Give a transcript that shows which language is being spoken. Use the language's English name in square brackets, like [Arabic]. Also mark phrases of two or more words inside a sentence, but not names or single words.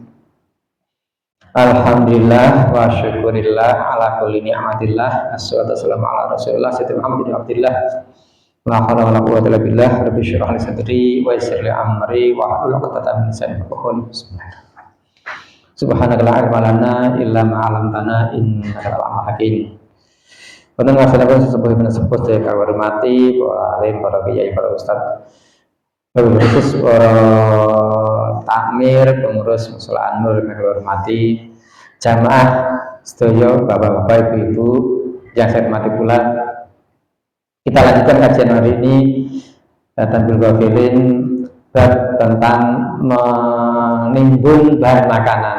[Arabic] الحمد لله والشكر لله على كل نعمة الله. الصلاة والسلام على رسول الله سيدنا محمد بن عبد الله. لا حول ولا قوة إلا بالله. رب اشرح لي صدري ويسر لي أمري واحلل عقدة من لساني يفقهوا قولي. سبحانك لا علم لنا إلا ما علمتنا إنك أنت الحكيم. [Javanese] Wonten wasalaken sesepuh [Indonesian] saya hormati para alim, para kiai, para ustaz, khusus para takmir, pengurus mushola An-Nur yang saya hormati, jamaah sedaya, bapak-bapak, ibu-ibu yang saya hormati pula. Kita lanjutkan kajian hari ini Tanbihul Ghafilin bab tentang menimbun bahan makanan.